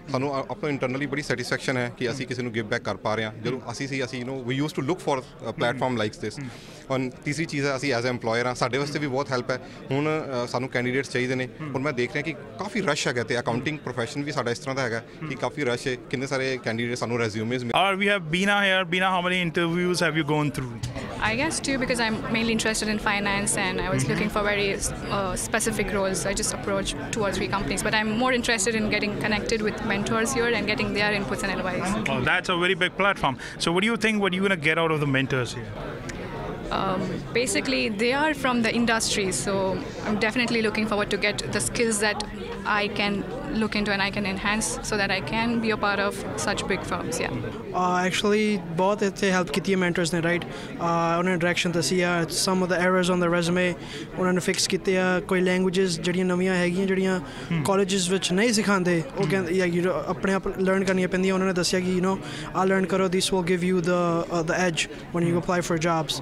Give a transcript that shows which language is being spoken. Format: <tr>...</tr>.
<pa>ਸਾਨੂੰ ਆਪਣਾ ਇੰਟਰਨਲੀ ਬੜੀ ਸੈਟੀਸਫੈਕਸ਼ਨ ਹੈ ਕਿ ਅਸੀਂ ਕਿਸੇ ਨੂੰ ਗਿਵ ਬੈਕ ਕਰ ਪਾ ਰਹੇ ਹਾਂ। ਜਦੋਂ ਅਸੀਂ ਵੀ</pa> <en>Use to look for platform likes this.</en> <pa>ਔਰ ਤੀਸਰੀ ਚੀਜ਼ ਹੈ, ਅਸੀਂ ਐਜ਼ ਐਮਪਲੋਇਰ ਹਾਂ, ਸਾਡੇ ਵਾਸਤੇ ਵੀ ਬਹੁਤ ਹੈਲਪ ਹੈ। ਹੁਣ ਸਾਨੂੰ ਕੈਂਡੀਡੇਟਸ ਚਾਹੀਦੇ ਨੇ। ਹੁਣ ਮੈਂ ਦੇਖ ਰਿਹਾ ਕਿ ਕਾਫੀ ਰਸ਼ ਹੈਗਾ, ਤੇ ਅਕਾਊਂਟਿੰਗ ਪ੍ਰੋਫੈਸ਼ਨ ਵੀ ਸਾਡਾ ਇਸ ਤਰ੍ਹਾਂ ਦਾ ਹੈਗਾ ਕਿ ਕਾਫੀ ਰਸ਼ ਹੈ। ਕਿੰਨੇ ਸਾਰੇ ਕੈਂਡੀਡੇਟ ਸਾਨੂੰ ਰੈਜ਼ਿਊਮੇਜ਼</pa> <en>Or we have Beena here. Beena, how many interviews have you gone through? I guess 2, because I'm mainly interested in finance and I was looking for very specific roles. I just approached 2 or 3 companies, but I'm more interested in getting connected with mentors here and getting their inputs and advice. Oh, that's a very big platform. So what do you think, what are you going to get out of the mentors here? Basically, they are from the industry, so I'm definitely looking forward to get the skills that I can look into and I can enhance so that I can be a part of such big firms.</en> <pa>Actually, ਬਹੁਤ ਇੱਥੇ help ਕੀਤੀ ਹੈ mentors ਨੇ, right. ਉਹਨਾਂ ਨੇ direction ਦੱਸੀ ਆ,</pa> <en>some of the errors on the resume</en> <pa>ਉਹਨਾਂ ਨੇ ਫਿਕਸ ਕੀਤੇ ਆ। ਕੋਈ ਲੈਂਗੁਏਜਸ ਜਿਹੜੀਆਂ ਨਵੀਆਂ ਹੈਗੀਆਂ, ਜਿਹੜੀਆਂ ਕਾਲਜਸ ਵਿੱਚ ਨਹੀਂ ਸਿਖਾਉਂਦੇ, ਉਹ ਕਹਿੰਦੇ ਆਪਣੇ ਆਪ ਲਰਨ ਕਰਨੀਆਂ ਪੈਂਦੀਆਂ। ਉਹਨਾਂ ਨੇ ਦੱਸਿਆ ਕਿ ਆ ਲਰਨ ਕਰੋ,</pa> <en>This will give you the edge when you apply for jobs.</en>